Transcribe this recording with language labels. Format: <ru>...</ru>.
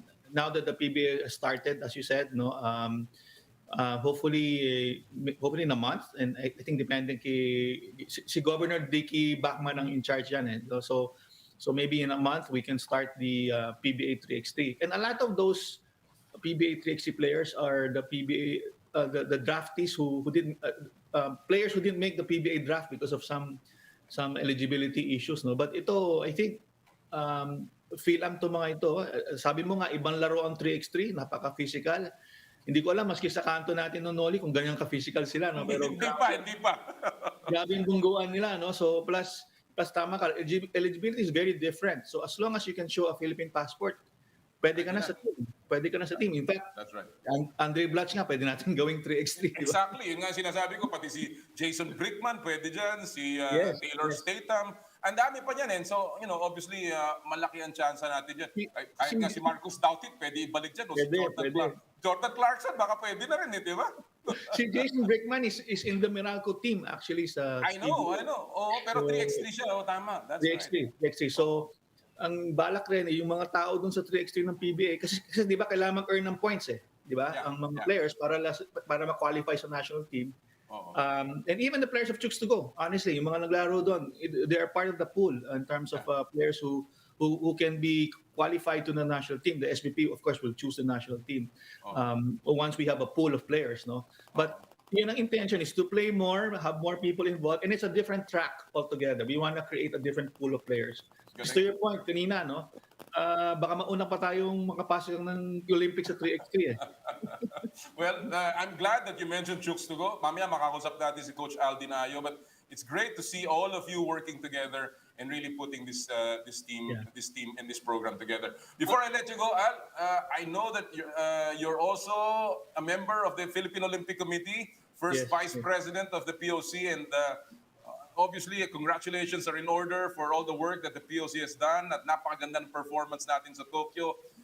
<en>Now that the PBA started, as you said, no, hopefully in a month, and I think depending si Governor Dicky Bachman ang in charge yan. So maybe in a month we can start the PBA 3x3. And a lot of those PBA 3x3 players are the PBA the draftees who didn't players who didn't make the PBA draft because of some eligibility issues, no.</en> <tl>But ito, I think feel to mga ito. Sabi mo nga ibang laro ang 3x3, napaka-physical. Hindi ko alam maski sa kanto natin no, Noli, kung ganyan ka-physical sila, no. Pero hindi pa. Grabe yung bungguan nila, no.</tl> <en>So plus</en> <tl>tama ka,</tl> <en>eligibility is very different. So as long as you can show a Philippine passport,</en> <tl>pwede ka na sa team.</tl> <en>In fact, that's right.</en> <tl>Andre Blatch nga, pwede natin gawing 3x3. Diba? Exactly. Yun nga sinasabi ko, pati si Jason Brickman pwede dyan, si Taylor Statham. ang dami pa niyan. So, obviously, malaki ang chance natin dyan. Kahit nga si Marcus Doutit, pwede ibalik dyan. O si Jordan Clarkson, baka pwede na rin, di ba?</tl> <en>Si Jason Brickman is in the Miracle team actually sa I know.</en> <tl>Oo, pero 3x3 siya. Tama. That's</tl> <en>3x3.</en> <tl>So, ang balak rin yung mga tao dun sa 3x3 ng PBA kasi di ba kailangan mag-earn ng points di ba?</tl> <en>Yeah,</en> <tl>Ang mga players para ma-qualify sa national team.</tl> <en>And even the players of Chooks to go, honestly,</en> <tl>yung mga naglaro doon,</tl> <en>they are part of the pool in terms of players who can be qualified to the national team. The SBP, of course, will choose the national team once we have a pool of players, no? But yun ang intention is to play more, have more people involved, and it's a different track altogether. We want to create a different pool of players. Just to your point kanina, no?</en> <tl>Baka mauna pa tayong makapasok ng Olympics sa 3x3</tl> <en>Well, I'm glad that you mentioned Chooks to go.</en> <tl>Mamaya makakusap natin si Coach Aldin Ayo,</tl> <en>but it's great to see all of you working together and really putting this team and this program together. Before I let you go, Al, I know that you're also a member of the Philippine Olympic Committee, first vice president of the POC, and obviously, congratulations are in order for all the work that the POC has done</en> <tl>at napakagandang performance natin sa Tokyo.</tl>